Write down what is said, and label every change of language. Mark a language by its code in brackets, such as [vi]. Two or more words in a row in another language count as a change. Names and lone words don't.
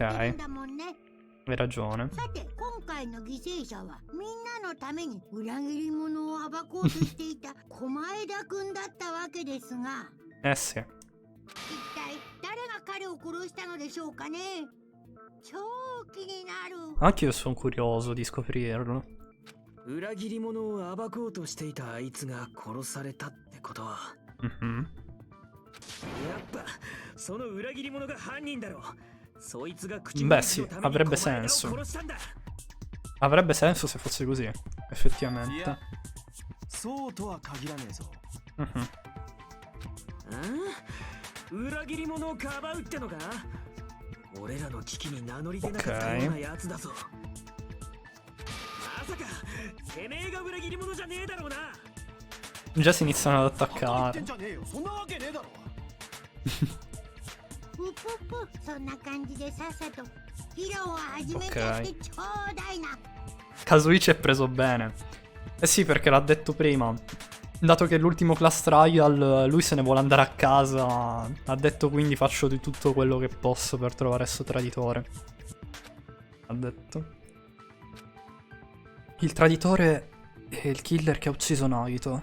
[it] Hai ragione. Eh sì. Anche io sono curioso di scoprirlo. [ja] 裏切り者を暴こうとしていたあいつが殺されたってことは、 Mhm. やっぱその裏切り者が犯人だろう。そいつが口 [it] Beh sì, avrebbe senso. Avrebbe senso se fosse così, effettivamente. [ja] そうとは限らねえぞ。 Mhm. 裏切り者をかばうってのか。俺らの危機に名乗り出なかったようなやつだぞ。まさかてめえが裏切り者じゃねえだろうな。 [it] Già si iniziano ad attaccare. [ja] そんなわけねえだろ。ぷぷぷ、そんな感じでさっさと披露を始めちゃってちょうだいな。 [it] Kazuichi è preso bene. Eh sì, perché l'ha detto prima. Dato che è l'ultimo [en] class trial, [it] lui se ne vuole andare a casa. Ha detto quindi faccio di tutto quello che posso per trovare sto traditore. Ha detto. Il traditore è il killer che ha ucciso Nagito.